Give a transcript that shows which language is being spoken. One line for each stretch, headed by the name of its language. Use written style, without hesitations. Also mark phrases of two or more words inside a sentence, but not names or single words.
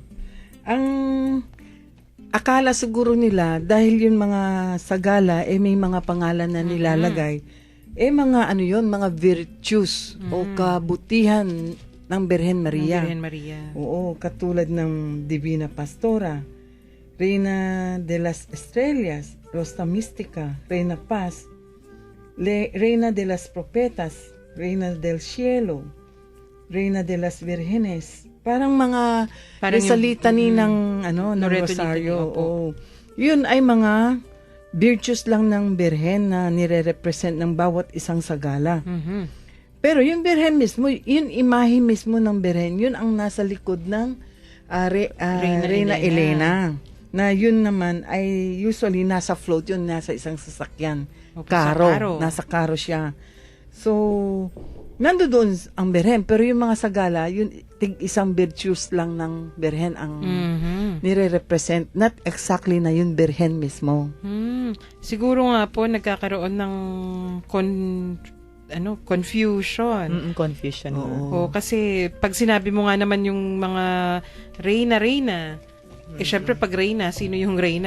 Filipino: Ang akala siguro nila dahil yung mga sagala may mga pangalan na nilalagay, mga virtues o kabutihan ng Birhen Maria. Birhen Maria. Oo, katulad ng Divina Pastora, Reina de las Estrellas, Rosa Mystica, Reina Paz, Reina de las Profetas, Reina del Cielo, Reina de las Virgenes. Parang mga litany ng rosaryo. Yun ay mga virtues lang ng Birhen na nire-represent ng bawat isang sagala. Pero yung Birhen mismo, yun imahe mismo ng Birhen, yun ang nasa likod ng Reina Elena. Na yun naman ay usually nasa float yun, nasa isang sasakyan. Karo. Nasa karo siya. So, nandoon ang Birhen, pero yung mga sagala, yun isang virtues lang ng Birhen ang nire-represent,
English: not exactly
Filipino: na yung Birhen mismo. Siguro nga po nagkakaroon ng confusion. Confusion. Oo, kasi pag sinabi mo nga naman yung mga Reyna, syempre pag Reyna, sino yung Reyna?